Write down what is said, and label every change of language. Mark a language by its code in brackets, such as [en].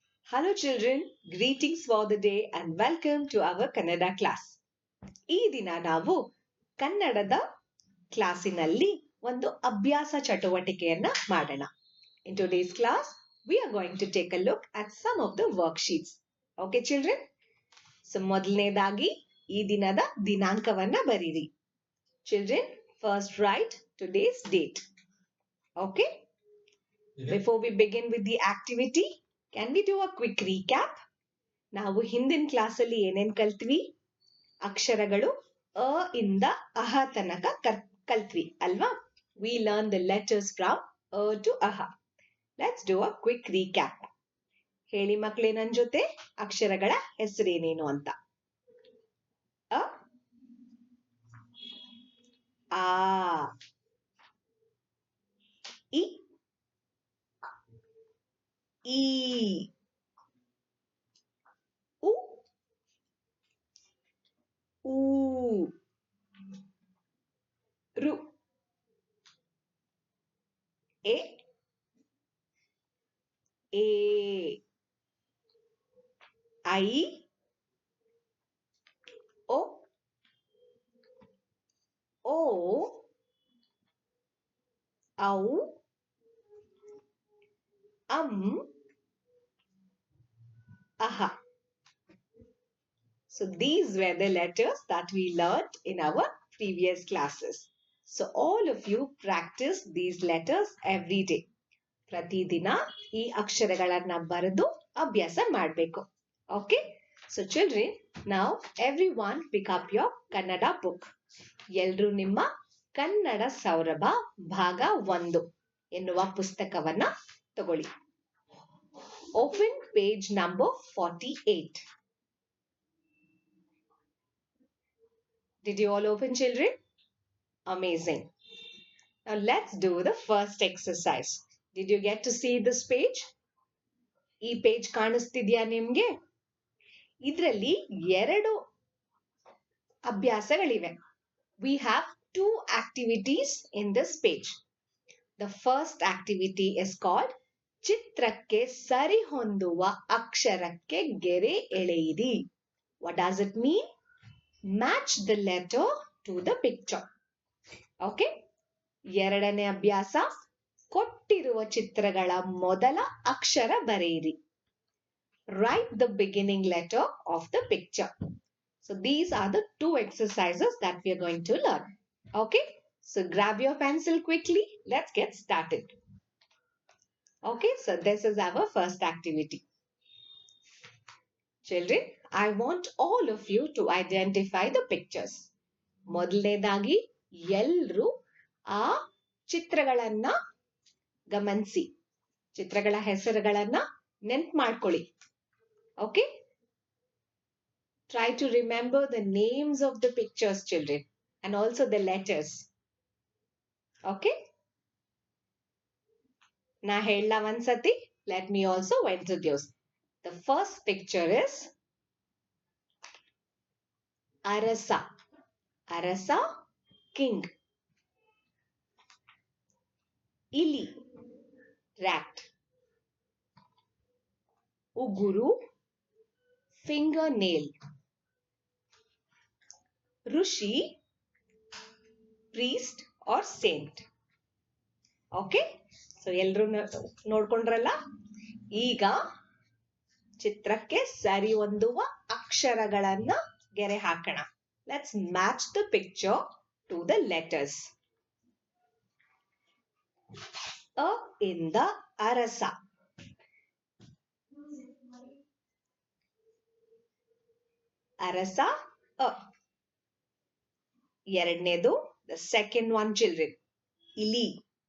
[en] Hello children, greetings for the day and welcome to our Kannada class. [kn] ಈ ದಿನ ನಾವು ಕನ್ನಡದ ಕ್ಲಾಸಿನಲ್ಲಿ ಒಂದು ಅಭ್ಯಾಸ ಚಟುವಟಿಕೆಯನ್ನ ಮಾಡೋಣ. [en] In today's class, we are going to take a look at some of the worksheets. Okay children? [kn] So ಮೊದಲನೇದಾಗಿ ಈ ದಿನದ ದಿನಾಂಕವನ್ನ ಬರೀರಿ. [en] Children, first write today's date. Okay? Before we begin with the activity, can we do a quick recap? [kn] ನಾವು ಹಿಂದಿನ ಕ್ಲಾಸಲ್ಲಿ ಏನೇನ್ ಕಲ್ತ್ವಿ? ಅಕ್ಷರಗಳು ಅ ಇಂದ ಅಹ ತನಕ ಕಲ್ತ್ವಿ ಅಲ್ವಾ? [en] We learned the letters from a to aha. Let's do a quick recap. [kn] ಹೇಳಿ ಮಕ್ಕಳೇ ನನ್ ಜೊತೆ ಅಕ್ಷರಗಳ ಹೆಸರೇನೇನು ಅಂತ. ಅ ಆ ಇ ಈ ಉ ಊ ರು ಎ ಏ ಐ ಓ ಓ ಔ ಅಂ aha. [en] So these were the letters that we learned in our previous classes. So all of you practice these letters every day. [kn] ಪ್ರತಿದಿನ ಈ ಅಕ್ಷರಗಳನ್ನ ಬರೆದು ಅಭ್ಯಾಸ ಮಾಡಬೇಕು. [en] Okay? So children, now everyone pick up your Kannada book. [kn] ಎಲ್ರೂ ನಿಮ್ಮ ಕನ್ನಡ ಸೌರಭ ಭಾಗ 1 ಎನ್ನುವ ಪುಸ್ತಕವನ್ನ ತಗೊಳ್ಳಿ. [en] Open page number 48. Did you all open, children? Amazing. Now let's do the first exercise. Did you get to see this page? [kn] ಈ page ಕಾಣಿಸ್ತಿದ್ಯಾ ನಿಮ್ಗೆ? ಇದರಲ್ಲಿ 2 ಅಭ್ಯಾಸಗಳಿವೆ. [en] We have 2 activities in this page. The first activity is called [kn] ಚಿತ್ರಕ್ಕೆ ಸರಿ ಹೊಂದುವ ಅಕ್ಷರಕ್ಕೆ ಗೆರೆ ಎಳೆಯಿರಿ. [en] What does it mean? Match the letter to the picture. Okay? [kn] ಎರಡನೇ ಅಭ್ಯಾಸ ಕೊಟ್ಟಿರುವ ಚಿತ್ರಗಳ ಮೊದಲ ಅಕ್ಷರ ಬರೆಯಿರಿ. [en] Write the beginning letter of the picture. So these are the 2 exercises that we are going to learn. Okay? So grab your pencil quickly. Let's get started. Okay, so this is our first activity. Children, I want all of you to identify the pictures. [kn] ಮೊದಲನೇದಾಗಿ ಎಲ್ಲರೂ ಆ ಚಿತ್ರಗಳನ್ನ ಗಮನಿಸಿ, ಚಿತ್ರಗಳ ಹೆಸರುಗಳನ್ನ ನೆನ್ಪು ಮಾಡ್ಕೊಳ್ಳಿ. [en] Okay? Try to remember the names of the pictures, children, and also the letters. Okay? [kn] ನಾ ಹೇಳಲ್ಲ ಒಂದ್ಸತಿ. [en] Let me also introduce. The first picture is Arasa. Arasa, king. Ili, rat. Uguru, fingernail. Rushi, priest or saint. Okay? [kn] So ಎಲ್ಲರೂ ನೋಡ್ಕೊಂಡ್ರಲ್ಲ? ಈಗ ಚಿತ್ರಕ್ಕೆ ಸರಿ ಹೊಂದುವ ಅಕ್ಷರಗಳನ್ನ ಗೆರೆ ಹಾಕೋಣ. [en] Let's match the picture to the letters. [kn] ಅ ಇಂದ ಅರಸ. ಅರಸ ಅ. ಎರಡನೇದು, [en] the second one, children. [kn] ಇಲಿ.